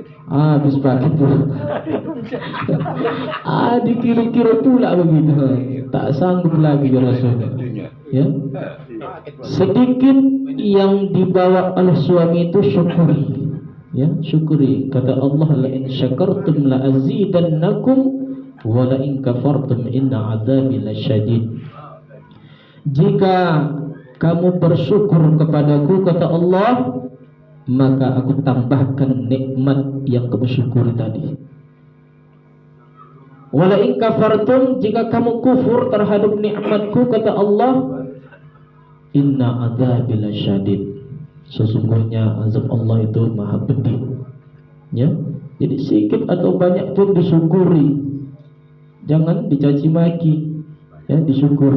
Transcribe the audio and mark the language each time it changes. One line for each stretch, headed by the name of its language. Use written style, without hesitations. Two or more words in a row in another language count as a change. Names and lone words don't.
Malay: Habis pakai tuh. Dikira-kira pula begitu. Tak sanggup lagi rasanya. Ya. Sedikit yang dibawa oleh suami itu syukuri. Ya, syukuri. Kata Allah,
Arabic: لئن شكرتم لأزيدنكم ولئن كفرتم إن عذابي لشديد.
Malay: Jika kamu bersyukur kepadaku, kata Allah, maka aku tambahkan nikmat yang kamu syukuri tadi.
Arabic: ولئن كفرتم,
Malay: jika kamu kufur terhadap nikmatku, kata Allah,
Arabic: إن عذابي لشديد.
Malay: Sesungguhnya azab Allah itu maha pedih. Ya, jadi sedikit atau banyak pun disyukuri. Jangan dicaci maki, ya, disyukuri.